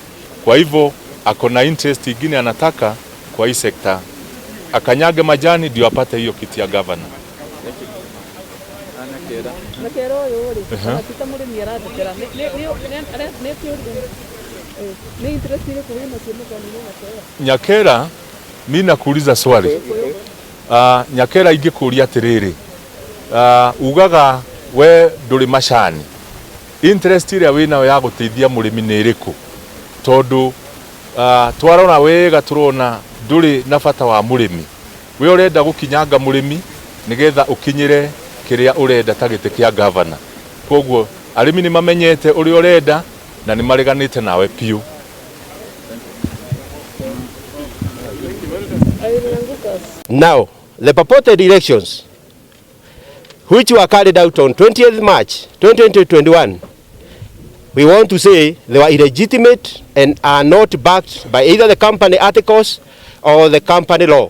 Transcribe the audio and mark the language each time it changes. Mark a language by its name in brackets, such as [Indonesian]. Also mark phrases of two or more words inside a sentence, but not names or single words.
[Swahili] Kwa hivyo ako na interest ingine, anataka kwa hii sekta akanyage majani ndio apate hiyo kiti ya governor. Nyakera, mimi nakuuliza swali. [Kikuyu] Nyakera ingekuulia atiriri, ugaga we nduri macani, interest ile wina ya guteithia murimi ni iriku? Tondu twarona wega turona nduri na bata wa murimi. We urenda gukinyanga murimi nigetha ukinyire kiria urenda ta giti kia governor. Koguo arimi ni mamenyete uri urenda na ni mareganite nawe piu. [English] Now, the purported elections, which were carried out on 20th March 2021, we want to say they were illegitimate and are not backed by either the company articles or the company law.